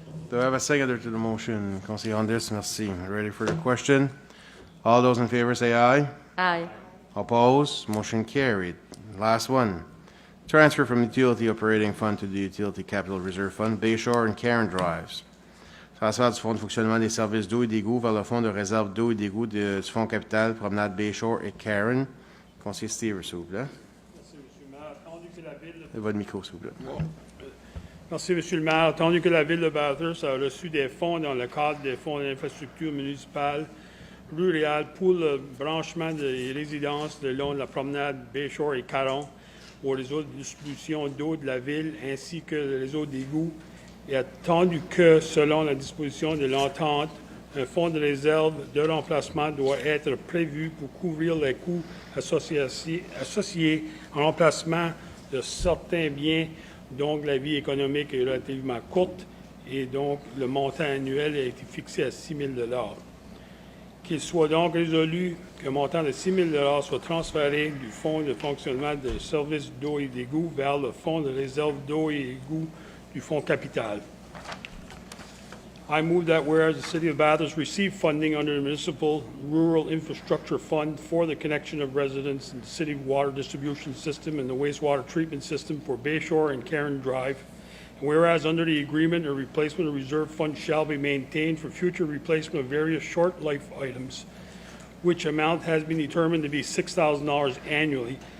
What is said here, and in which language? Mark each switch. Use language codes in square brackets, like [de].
[en] Do I have a seconder to the motion? Conseil Anders, merci. Ready for the question? All those in favor say aye. Aye. Opposed? Motion carried. Last one. Transfer from Utility Operating Fund to the Utility Capital Reserve Fund, Bayshore and Karen Drives. [fr] Transfert du fonds de fonctionnement des services d'eau et d'égout vers le fonds de réserve d'eau et d'égout du fonds capital, promenade Bayshore et Karen. Conseiller Steve, s'il vous plaît. Merci, M. le maire. Attendu que la ville... Votre micro, s'il vous plaît. Merci, M. le maire. Attendu que la ville de Bathurst a reçu des fonds dans le cadre des fonds d'infrastructure municipale rurale pour le branchement des résidences le long de la promenade Bayshore et Caron au réseau de distribution d'eau de la ville ainsi que le réseau d'égout, et attendu que, selon la disposition de l'entente, un fonds de réserve de remplacement doit être prévu pour couvrir les coûts associés en remplacement de certains biens dont la vie économique est relativement courte et donc le montant annuel a été fixé à 6 000 $. Qu'il soit donc résolu qu'un montant de 6 000 $ soit transféré du fonds de fonctionnement des services d'eau et d'égout vers le fonds de réserve d'eau et d'égout du fonds capital. [en] I move that whereas the City of Bathurst received funding under the Municipal Rural Infrastructure Fund for the connection of residents in the city water distribution system and the wastewater treatment system for Bayshore and Karen Drive, and whereas under the agreement, a replacement reserve fund shall be maintained for future replacement of various short life items, which amount has been determined to be $6,000 annually.